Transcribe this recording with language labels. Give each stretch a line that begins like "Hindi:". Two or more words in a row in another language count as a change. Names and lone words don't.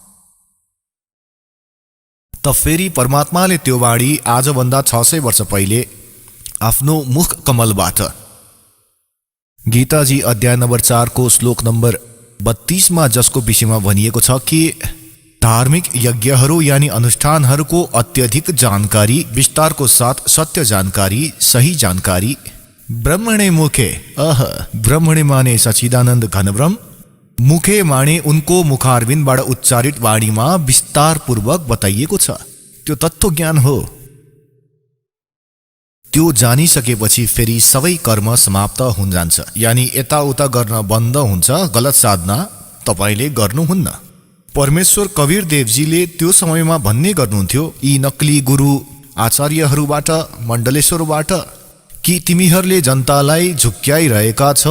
Nepali: त फेरि परमात्माले त्यो वाणी आजभन्दा 600 वर्ष पहिले आफ्नो मुख कमलबाट गीताजी अध्याय नम्बर 4 को श्लोक नम्बर 32 मा जसको विषयमा भनिएको छ कि धार्मिक यज्ञहरू यानी अनुष्ठानहरूको अत्यधिक जानकारी, विस्तारको साथ सत्य जानकारी, सही जानकारी,
Sanskrit: ब्रह्मणे मुखे
Nepali: ब्रह्मणे माने सच्चिदानन्द घनब्रह्म, मुखे माने उनको मुखारविन्दबाट उच्चारित वाणीमा विस्तार पूर्वक बताइएको छ। त्यो तत्त्व ज्ञान हो। त्यो जानिसकेपछि फेरि सबै कर्म समाप्त हुन जान्छ, यानी यताउता गर्न बन्द हुन्छ। गलत साधना तपाईले गर्नुहुन्न। परमेश्वर कवीर देवजीले त्यो समयमा भन्ने गर्नुहुन्थ्यो यी नक्ली गुरु आचार्यहरूबाट, मण्डलेश्वरबाट कि तिमीहरूले जनतालाई झुक्क्याइरहेका छौ।